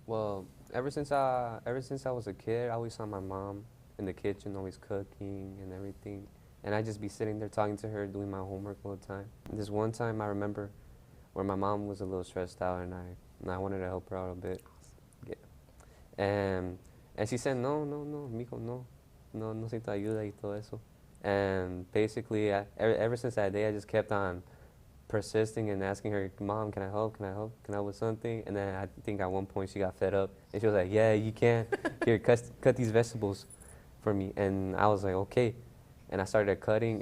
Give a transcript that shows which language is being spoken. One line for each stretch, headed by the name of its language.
English: Well, ever since I was a kid, I always saw my mom in the kitchen, always cooking and everything. And I'd just be sitting there talking to her, doing my homework all the time. And this one time I remember where my mom was a little stressed out and I wanted to help her out a bit. Yeah. And she said,
Spanish: no, mijo, no necesito ayuda y todo eso.
English: And basically, ever since that day, I just kept on persisting and asking her, Mom, can I help? Can I help? Can I help with something? And then I think at one point she got fed up. And she was like, yeah, you can. Here, cut these vegetables for me. And I was like, okay. And I started cutting.